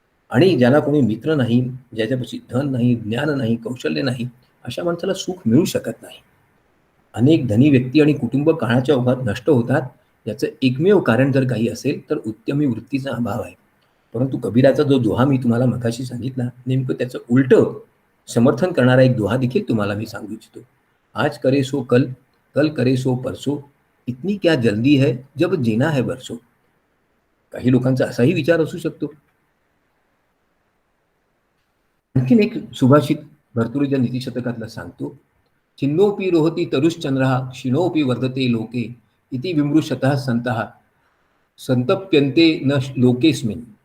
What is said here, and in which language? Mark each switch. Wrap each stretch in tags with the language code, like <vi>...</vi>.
<mr>आणि ज्याला कोणी मित्र नाही, ज्याच्यापाशी धन नाही, ज्ञान नाही, कौशल्य नाही, अशा माणसाला सुख मिळू शकत नाही. अनेक धनी व्यक्ती आणि कुटुंब काळाच्या ओघात नष्ट होतात. याचं एकमेव कारण जर काही असेल तर उद्यमी वृत्तीचा अभाव आहे. परंतु कबीराचा जो दोहा मी तुम्हाला मगाशी सांगितला, नेमकं त्याचं उलटं समर्थन करणारा एक दोहा देखील तुम्हाला मी सांगू इच्छितो.</mr> <hi>आज करे सो कल, कल करे सो परसो, इतनी क्या जल्दी है जब जीना है बरसो.</hi> <mr>काही लोकांचा असाही विचार असू शकतो. आणखीन एक सुभाषित भर्तृहरीच्या नीतिशतकातला सांगतो,</mr> <sa>छिन्नोपी रोहती तरुश्चंद्रः, क्षीणोपी वर्धते लोके, इति विमृशतः संतः संतप्यन्ते न लोकेस्मिन्.</sa>